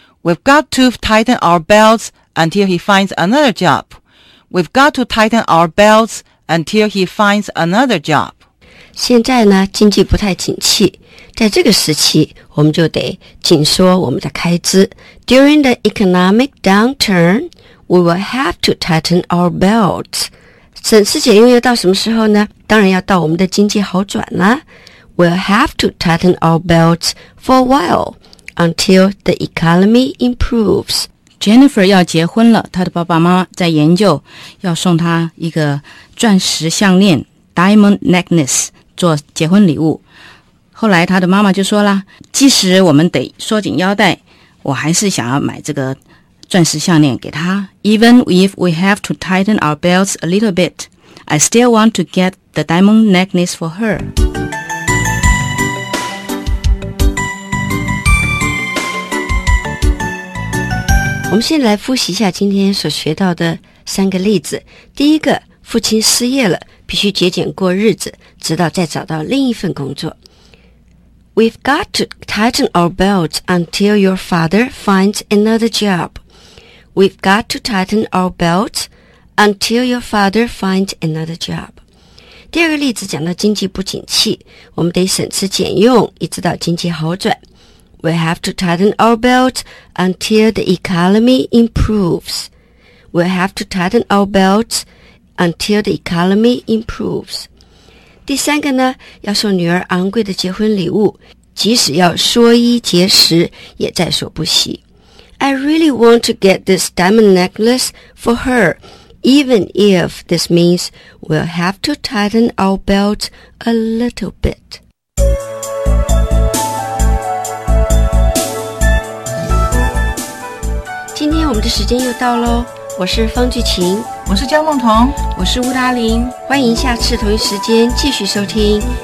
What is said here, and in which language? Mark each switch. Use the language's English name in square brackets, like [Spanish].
[English] We've got to tighten our belts until he finds another job. We've got to tighten our belts until he finds another job. [Chinese] 现在呢，经济不太景气，在这个时期，我们就得紧缩我们的开支。 [English] During the economic downturn, we will have to tighten our belts. [Chinese] 省吃俭用要到什么时候呢？当然要到我们的经济好转啦。 [English] We'll have to tighten our belts for a while until the economy improves. [Chinese] Jennifer 要结婚了，她的爸爸妈妈在研究要送她一个钻石项链 Diamond Necklace 做结婚礼物。后来她的妈妈就说了，即使我们得缩紧腰带，我还是想要买这个钻石项链给他。 [English] Even if we have to tighten our belts a little bit, I still want to get the diamond necklace for her. [Chinese] 我们先来复习一下今天所学到的三个例子。第一个，父亲失业了，必须节俭过日子，直到再找到另一份工作。 [English] We've got to tighten our belts until your father finds another job. We've got to tighten our belts until your father finds another job. [Chinese] 第二个例子讲到经济不景气，我们得省吃俭用，一直到经济好转。 [English] We have to tighten our belts until the economy improves. We have to tighten our belts until the economy improves. [Chinese] 第三个呢，要送女儿昂贵的结婚礼物，即使要缩衣节食，也在所不惜。 [English] I really want to get this diamond necklace for her, even if this means we'll have to tighten our belts a little bit. [Chinese] 今天我们的时间又到咯，我是方巨琴，我是江梦彤，我是吴达林，欢迎下次同一时间继续收听